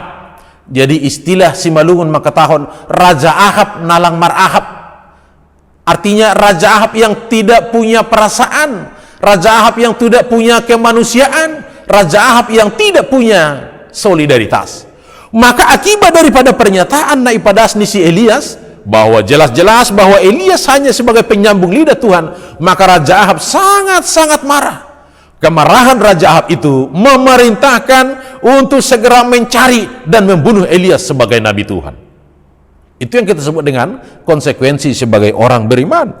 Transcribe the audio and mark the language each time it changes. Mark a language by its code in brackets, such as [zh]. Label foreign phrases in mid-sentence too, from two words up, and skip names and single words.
[id] Jadi istilah Simalungun maka tahun Raja Ahab [bts] nalang mar [id] Ahab. Artinya Raja Ahab yang tidak punya perasaan, Raja Ahab yang tidak punya kemanusiaan, Raja Ahab yang tidak punya solidaritas. Maka akibat daripada pernyataan [bts] naipadas ni si Elias [id] bahwa jelas-jelas bahwa Elias hanya sebagai penyambung lidah Tuhan, maka Raja Ahab sangat-sangat marah. Kemarahan Raja Ahab itu memerintahkan untuk segera mencari dan membunuh Elias sebagai nabi Tuhan. Itu yang kita sebut dengan konsekuensi sebagai orang beriman.